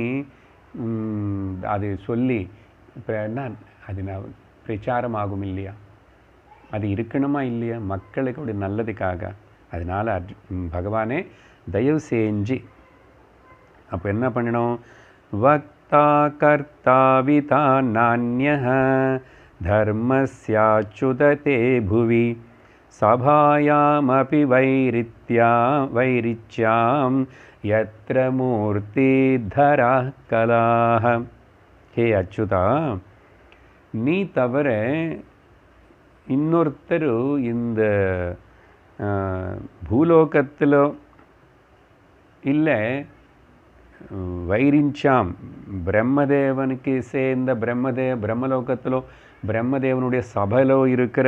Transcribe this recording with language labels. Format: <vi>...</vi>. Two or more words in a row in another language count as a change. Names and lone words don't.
<ta>அது சொல்லி இப்போ என்ன அது பிரச்சாரம் ஆகும் இல்லையா அது இருக்கணுமா இல்லையா மக்களுக்கு அப்படி நல்லதுக்காக அதனால் பகவானே தயவு செஞ்சு அப்போ என்ன பண்ணணும்</ta> <sa>वक्ता कर्ता विधा नान्यः धर्मस्याच्युतते भुवि सभायामपि वैरिच्यां यत्र मूर्तिधरः कलाः हे अच्युता</sa> <ta>நீ தவிர இன்னொருத்தரு இந்த பூலோகத்தில் இல்லை வைரிஞ்சாம் பிரம்மதேவனுக்கு சேர்ந்த பிரம்மலோகத்திலோ பிரம்மதேவனுடைய சபையிலோ இருக்கிற</ta>